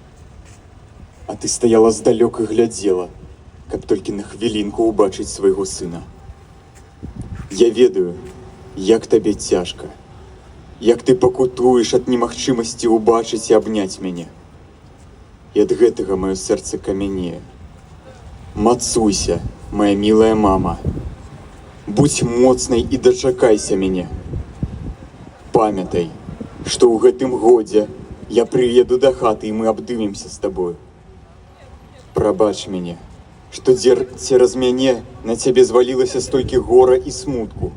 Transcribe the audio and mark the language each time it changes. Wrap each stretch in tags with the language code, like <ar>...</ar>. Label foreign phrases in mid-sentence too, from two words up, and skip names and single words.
<be>А ты стаяла здалёк і глядзела, каб толькі на хвілінку ўбачыць свайго сына. Я ведаю, як табе цяжка, як ты пакутуеш ад немагчымасці ўбачыць і абняць мяне. І ад гэтага маё сэрца камянее. Мацуйся, моя милая мама. Будь моцнай і дачакайся мяне. Памятай, што ў гэтым годзе я прыеду да хаты і мы абдымемся з табою. Прабач мяне, што цераз мяне на цябе звалілася столькі гора і смутку.</be>